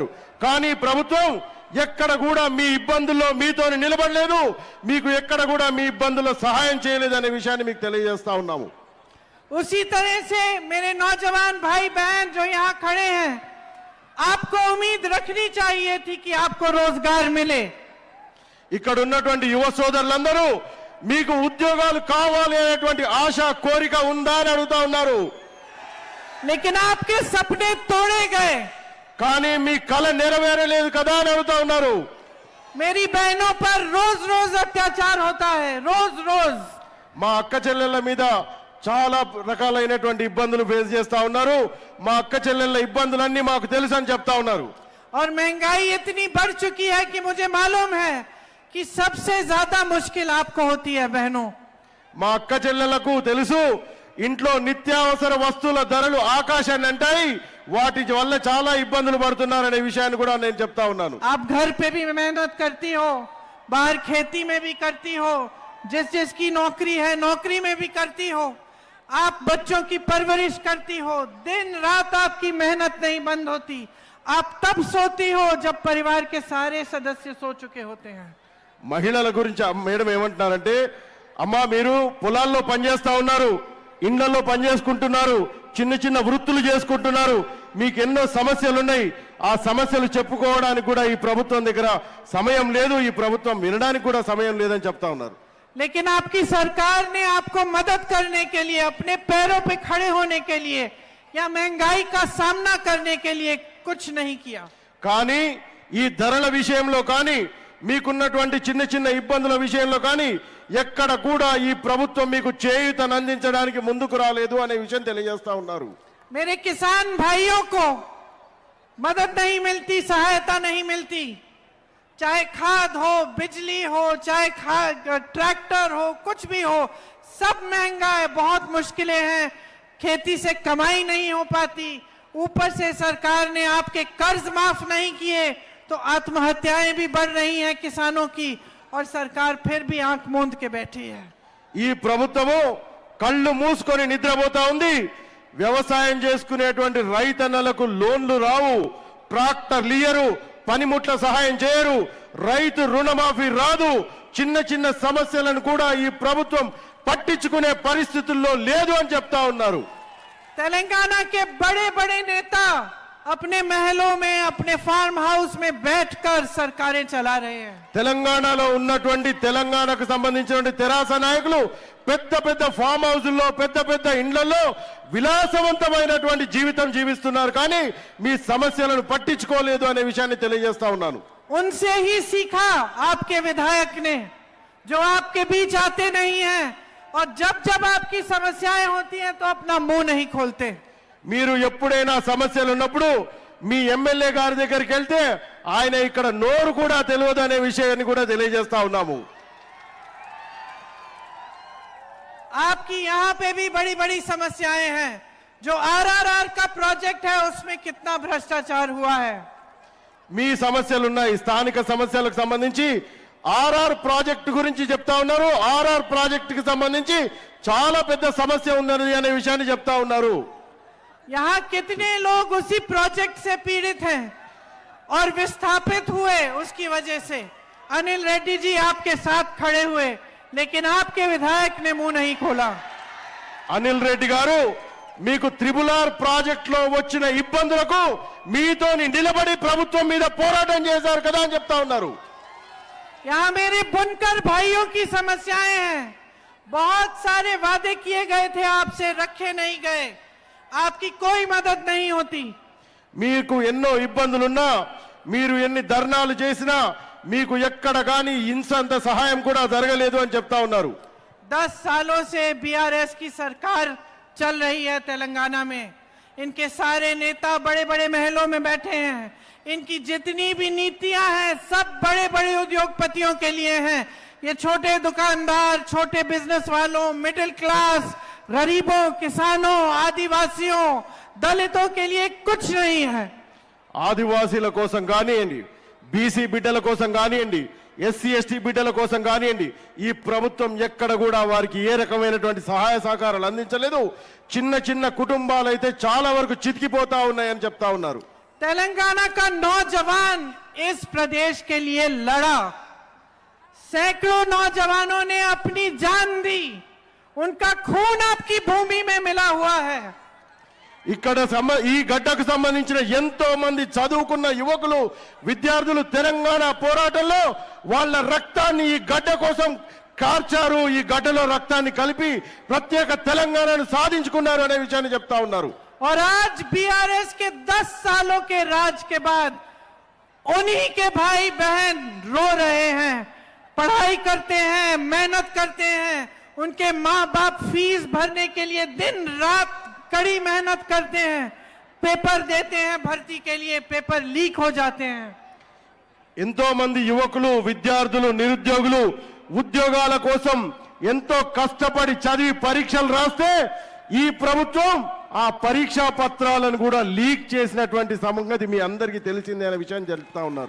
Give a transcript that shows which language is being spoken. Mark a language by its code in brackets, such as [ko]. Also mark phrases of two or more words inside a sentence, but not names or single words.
[te] కానీ ప్రభుత్వం ఎక్కడ కూడా మీ ఇబ్బందుల్లో మీతో నిలబడలేదు, మీకు ఎక్కడ కూడా మీ ఇబ్బందుల్లో సహాయం చేయలేదు అనే విషయాన్ని మీకు తెలియజేస్తా ఉన్నాము. [hi] उसी तरह से मेरे नौजवान भाई बहन जो यहाँ खड़े हैं, आपको उम्मीद रखनी चाहिए थी कि आपको रोजगार मिले. [te] ఇక్కడ ఉన్నటువంటి యువ సోదరులందరూ మీకు ఉద్యోగాలు కావాలి అనేటువంటి ఆశ కోరిక ఉందా అని అడుగుతా ఉన్నారు. [hi] लेकिन आपके सपने तोड़े गए. [te] కానీ మీ కల నెరవేరలేదు కదా అని అడుగుతా ఉన్నారు. [hi] मेरी बहनों पर रोज रोज अत्याचार होता है, रोज रोज. [te] మా అక్క చెల్లెళ్ళ మీద చాలా రకాలైనటువంటి ఇబ్బందులు ఫేస్ చేస్తా ఉన్నారు. మా అక్క చెల్లెళ్ళ ఇబ్బందులన్నీ మాకు తెలుసు అని చెప్తా ఉన్నారు. [hi] और महंगाई इतनी बढ़ चुकी है कि मुझे मालूम है कि सबसे ज्यादा मुश्किल आपको होती है बहनों. [te] మా అక్క చెల్లెళ్లకు తెలుసు ఇంట్లో నిత్యావసర వస్తువుల ధరలు ఆకాశాన్ని అంటాయి, వాటి వల్ల చాలా ఇబ్బందులు పడుతున్నారనే విషయాన్ని కూడా నేను చెప్తా ఉన్నాను. [hi] आप घर पे भी मेहनत करती हो, बाहर खेती में भी करती हो, जिसकी नौकरी है नौकरी में भी करती हो, आप बच्चों की परवरिश करती हो, दिन रात आपकी मेहनत नहीं बंद होती. आप तब सोती हो जब परिवार के सारे सदस्य सो चुके होते हैं. [te] మహిళల గురించి మేడం ఏమంటున్నారంటే, అమ్మా మీరు పొలాల్లో పనిచేస్తా ఉన్నారు, ఇండ్లలో పనిచేసుకుంటున్నారు, చిన్న చిన్న వృత్తులు చేసుకుంటున్నారు, మీకు ఎన్నో సమస్యలు ఉన్నాయి. ఆ సమస్యలు చెప్పుకోవడానికి కూడా ఈ ప్రభుత్వం దగ్గర సమయం లేదు, ఈ ప్రభుత్వం వినడానికి కూడా సమయం లేదని చెప్తా ఉన్నారు. [hi] लेकिन आपकी सरकार ने आपको मदद करने के लिए, अपने पैरों पे खड़े होने के लिए या महंगाई का सामना करने के लिए कुछ नहीं किया. [te] కానీ ఈ ధరల విషయంలో కానీ మీకున్నటువంటి చిన్న చిన్న ఇబ్బందుల విషయంలో కానీ ఎక్కడ కూడా ఈ ప్రభుత్వం మీకు చేయూతను అందించడానికి ముందుకు రాలేదు అనే విషయం తెలియజేస్తా ఉన్నారు. [hi] मेरे किसान भाइयों को मदद नहीं मिलती, सहायता नहीं मिलती. चाहे खाद हो, बिजली हो, चाहे ट्रैक्टर हो, कुछ भी हो, सब महंगा है, बहुत मुश्किलें हैं. खेती से कमाई नहीं हो पाती. ऊपर से सरकार ने आपके कर्ज माफ नहीं किए तो आत्महत्याएं भी बढ़ रही हैं किसानों की, और सरकार फिर भी आंख मूंद के बैठी है. [te] ఈ ప్రభుత్వము కళ్ళు మూసుకొని నిద్రపోతా ఉంది. వ్యవసాయం చేసుకునేటువంటి రైతన్నలకు లోన్లు రావు, ట్రాక్టర్లు ఇయ్యరు, పనిముట్ల సహాయం చేయరు, రైతు రుణమాఫీ రాదు. చిన్న చిన్న సమస్యలను కూడా ఈ ప్రభుత్వం పట్టించుకునే పరిస్థితుల్లో లేదు అని చెప్తా ఉన్నారు. [hi] तेलंगाना के बड़े बड़े नेता अपने महलों में, अपने [en] farm house [hi] में बैठकर सरकारें चला रहे हैं. [te] తెలంగాణలో ఉన్నటువంటి తెలంగాణకు సంబంధించినటువంటి తెరాస నాయకులు పెద్ద పెద్ద [en] farm houses, [te] పెద్ద పెద్ద ఇండ్లలో విలాసవంతమైనటువంటి జీవితం జీవిస్తున్నారు, కానీ మీ సమస్యలను పట్టించుకోలేదు అనే విషయాన్ని తెలియజేస్తా ఉన్నాను. [hi] उनसे ही सीखा आपके विधायक ने, जो आपके बीच आते नहीं हैं और जब जब आपकी समस्याएं होती हैं तो अपना मुंह नहीं खोलते. [te] మీరు ఎప్పుడైనా సమస్యలు ఉన్నప్పుడు మీ ఎమ్మెల్యే గారి దగ్గరికి వెళ్తే ఆయన ఇక్కడ నోరు కూడా తెలియదు అనే విషయాన్ని కూడా తెలియజేస్తా ఉన్నాము. [hi] आपकी यहाँ पे भी बड़ी बड़ी समस्याएं हैं. जो आरआरआर का प्रोजेक्ट है उसमें कितना भ्रष्टाचार हुआ है. [te] మీ సమస్యలు ఉన్నాయి, స్థానిక సమస్యలకు సంబంధించి ఆర్ఆర్ ప్రాజెక్టు గురించి చెప్తా ఉన్నారు. ఆర్ఆర్ ప్రాజెక్టుకి సంబంధించి చాలా పెద్ద సమస్య ఉన్నది అనే విషయాన్ని చెప్తా ఉన్నారు. [hi] यहाँ कितने लोग उसी प्रोजेक्ट से पीड़ित हैं और विस्थापित हुए उसकी वजह से. अनिल रेड्डी जी आपके साथ खड़े हुए, लेकिन आपके विधायक ने मुंह नहीं खोला. [te] అనిల్ రెడ్డి గారు మీకు త్రిబుల్ ఆర్ ప్రాజెక్ట్ లో వచ్చిన ఇబ్బందులకు మీతోని నిలబడి ప్రభుత్వం మీద పోరాటం చేశారు కదా అని చెప్తా ఉన్నారు. [hi] यहाँ मेरे बुनकर भाइयों की समस्याएं हैं. बहुत सारे वादे किए गए थे, आपसे रखे नहीं गए, आपकी कोई मदद नहीं होती. [te] మీకు ఎన్నో ఇబ్బందులున్నా, మీరు ఎన్ని ధర్నాలు చేసినా మీకు ఎక్కడ గాని ఇంతంత సహాయం కూడా జరగలేదు అని చెప్తా ఉన్నారు. [hi] 10 सालों से बीआरएस की सरकार चल रही है तेलंगाना में. इनके सारे नेता बड़े बड़े महलों में बैठे हैं. इनकी जितनी भी नीतियां हैं सब बड़े बड़े उद्योगपतियों के लिए हैं. ये छोटे दुकानदार, छोटे बिजनेस वालों, [en] middle class, [hi] गरीबों, किसानों, आदिवासियों, दलितों के लिए कुछ नहीं है. [te] ఆదివాసీల కోసం కానివ్వండి, బీసీ బిడ్డల కోసం కానివ్వండి, ఎస్సీ ఎస్టీ బిడ్డల కోసం కానివ్వండి, ఈ ప్రభుత్వం ఎక్కడ కూడా వారికి ఏ రకమైనటువంటి సహాయ సహకారాలు అందించలేదు. చిన్న చిన్న కుటుంబాలు అయితే చాలా వరకు చితికిపోతా ఉన్నాయని చెప్తా ఉన్నారు. [hi] तेलंगाना का नौजवान इस प्रदेश के लिए लड़ा. सैकड़ों नौजवानों ने अपनी जान दी. उनका खून आपकी भूमि में मिला हुआ है. [te] ఇక్కడ ఈ గడ్డకు సంబంధించిన ఎంతో మంది చదువుకున్న యువకులు, విద్యార్థులు తెలంగాణ పోరాటంలో వాళ్ళ రక్తాన్ని ఈ గడ్డ కోసం కార్చారు. ఈ గడ్డలో రక్తాన్ని కలిపి ప్రత్యేక తెలంగాణను సాధించుకున్నారు అనే విషయాన్ని చెప్తా ఉన్నారు. [hi] और आज बीआरएस के 10 सालों के राज के बाद उन्हीं के भाई बहन रो रहे हैं. पढ़ाई करते हैं, मेहनत करते हैं, उनके माँ बाप फीस भरने के लिए दिन रात कड़ी मेहनत करते हैं, पेपर देते हैं भर्ती के लिए, [en] paper leak [hi] हो जाते हैं. [te] ఎంతో మంది యువకులు, విద్యార్థులు, నిరుద్యోగులు ఉద్యోగాల కోసం ఎంతో కష్టపడి చదివి పరీక్షలు రాస్తే ఈ ప్రభుత్వం ఆ పరీక్షా పత్రాలను కూడా లీక్ చేసినటువంటి సంగతి మీ అందరికీ తెలిసిందే అనే విషయాన్ని చెప్తా ఉన్నారు.